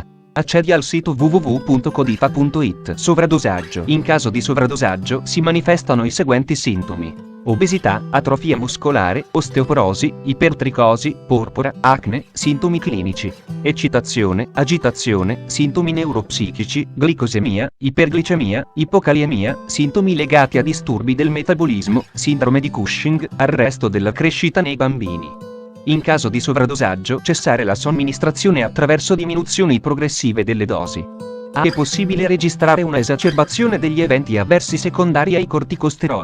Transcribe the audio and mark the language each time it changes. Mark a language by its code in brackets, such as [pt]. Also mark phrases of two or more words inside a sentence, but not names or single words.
[it] Accedi al sito www.codifa.it. Sovradosaggio. In caso di sovradosaggio si manifestano i seguenti sintomi: obesità, atrofia muscolare, osteoporosi, ipertricosi, porpora, acne, sintomi clinici, eccitazione, agitazione, sintomi neuropsichici, glicosemia, iperglicemia, ipokaliemia, sintomi legati a disturbi del metabolismo, sindrome di Cushing, arresto della crescita nei bambini. In caso di sovradosaggio, cessare la somministrazione attraverso diminuzioni progressive delle dosi. È possibile registrare una esacerbazione degli eventi avversi secondari ai corticosteroidi.